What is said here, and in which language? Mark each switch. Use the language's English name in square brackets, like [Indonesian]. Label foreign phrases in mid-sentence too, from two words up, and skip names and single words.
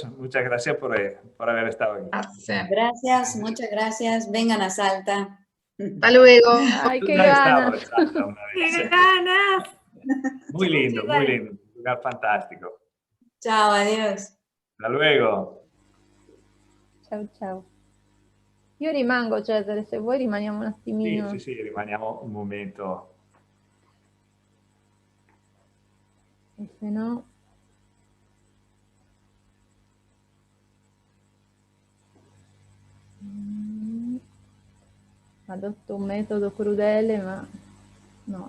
[Spanish] Muchas gracias por haber estado aquí. Gracias, muchas gracias. Vengan a Salta. Hasta luego. Ay, qué ganas. ¡Qué ganas! Muy lindo, muy lindo. Un lugar fantástico. Ciao, adios. Hasta luego. [Italian] Ciao, ciao. Io rimango, Cesare, se vuoi rimaniamo un attimino. Sì, rimaniamo un momento. E se no... Adotto un metodo crudele, ma no.